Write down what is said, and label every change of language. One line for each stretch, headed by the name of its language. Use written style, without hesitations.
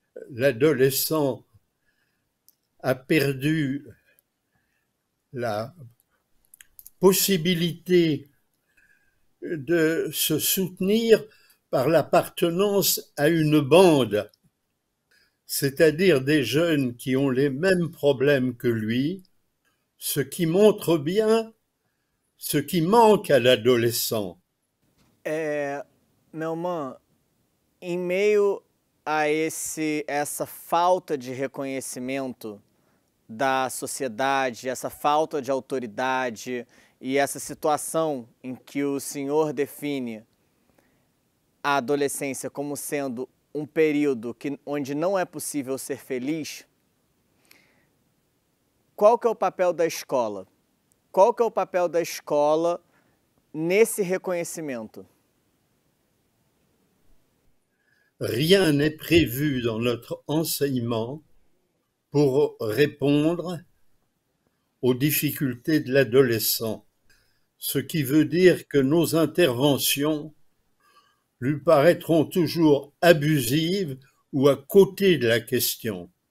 French: l'adolescent a perdu la possibilité de se soutenir par l'appartenance à une bande, c'est-à-dire des jeunes qui ont les mêmes problèmes que lui, ce qui montre bien ce qui manque à l'adolescent.
Portuguese: Melman, em meio a essa falta de reconhecimento da sociedade, essa falta de autoridade e essa situação em que o senhor define a adolescência como sendo um período onde não é possível ser feliz, qual que é o papel da escola? Qual que é o papel da escola nesse reconhecimento?
French: Rien n'est prévu dans notre enseignement pour répondre aux difficultés de l'adolescent, ce qui veut dire que nos interventions lui paraîtront toujours abusives ou à côté de la question.